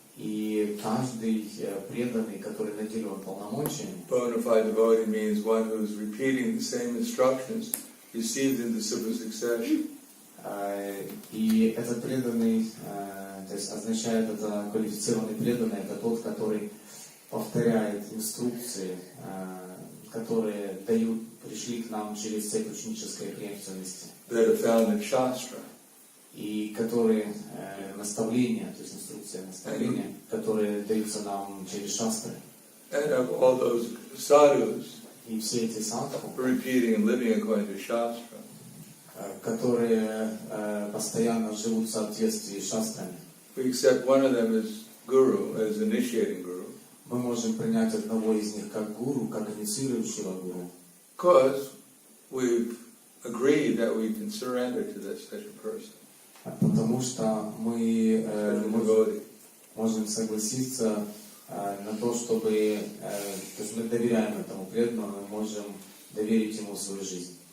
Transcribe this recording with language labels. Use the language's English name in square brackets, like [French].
[Russian] И каждый преданный, который наделен полномочиями. [English] Bona fide devotee means one who is repeating the same instructions received in disciple succession. [Russian] И этот преданный, то есть означает, это квалифицированный преданный, это тот, который повторяет инструкции, которые пришли к нам через цепь ученической преемственности. [English] That are found in Shastra. [Russian] И которые наставления, то есть инструкции наставления, которые даются нам через шастры. [English] And of all those sadhus [Russian] И все эти садху, [English] repeating and living according to Shastra. [Russian] которые постоянно живут в соответствии с шастрами. [English] We accept one of them as guru, as initiating guru. [Russian] Мы можем принять одного из них как гуру, как инициирующего гуру. [English] Because we've agreed that we can surrender to such a person. [Russian] Потому что мы [English] Such a devotee. [Russian] можем согласиться на то, чтобы, то есть мы доверяем этому преданному, мы можем доверить ему свою жизнь.